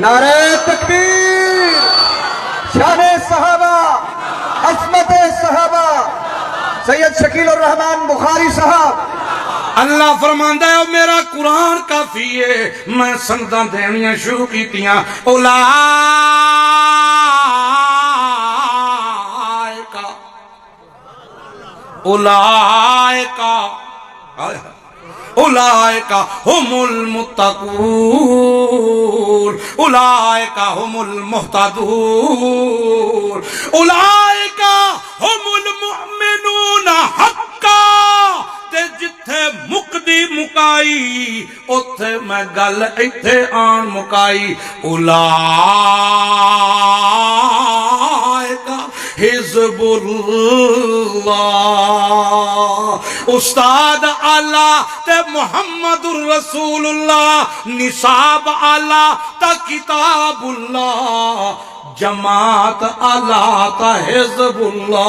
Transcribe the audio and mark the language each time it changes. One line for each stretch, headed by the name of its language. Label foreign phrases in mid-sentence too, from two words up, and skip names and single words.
Urdu: نعرہ تکبیر، شان صحابہ، عظمت صحابہ، سید شکیل الرحمان بخاری صاحب۔
Punjabi: اللہ فرماندا ہے میرا قرآن کافی ہے، میں سنداں دینیاں شروع کیتیاں،
Arabic: اولئک هم المتقون، اولئک هم المهتدون، اولئک هم المؤمنون حقا۔
Punjabi: تے جتھے مقدی مکائی اتھے میں گل ایتھے آن مکائی،
Arabic: اولئک حزب اللہ۔
Punjabi: استاد اعلیٰ تے
Arabic: محمد الرسول اللہ،
Punjabi: نصاب اعلیٰ تا
Arabic: کتاب اللہ،
Punjabi: جماعت اعلیٰ تا
Arabic: حزب اللہ۔